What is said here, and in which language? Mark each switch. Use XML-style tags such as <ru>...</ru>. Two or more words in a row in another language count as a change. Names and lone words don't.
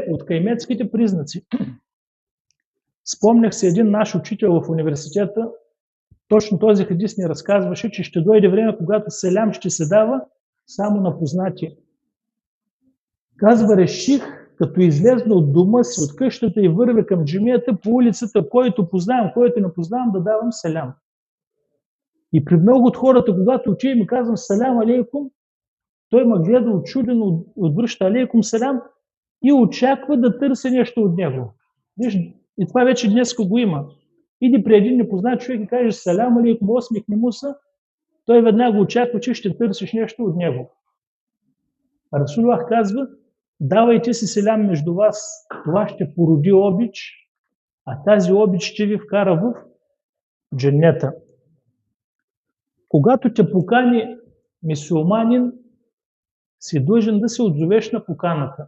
<bg>От кайметските признаци. Спомнях се един наш учител в университета, точно този хадис ни разказваше, че ще дойде време, когато селям ще се дава само на познати. Казва, реших, като излезна от дома си, от къщата и вървя към джамията по улицата, който познавам, който не познавам, да давам селям. И при много от хората, когато учи и ми казвам</bg> <ar>سلام عليكم,</ar> <bg>той ме гледа очудено, отвръща</bg> <ar>عليكم السلام</ar> <bg>и очаква да търси нещо от него. Виж, и това вече днес го има. Иди при един непознат човек и кажеш</bg> <ar>سلام عليكم,</ar> <bg>усмихни му се, той веднага очаква, че ще търсиш нещо от него. Расулуллах казва, давайте си селям между вас, това ще породи обич, а тази обич ще ви вкара в дженнета. Когато те покани мюсюлманин, си длъжен да се отзовеш на поканата.</bg>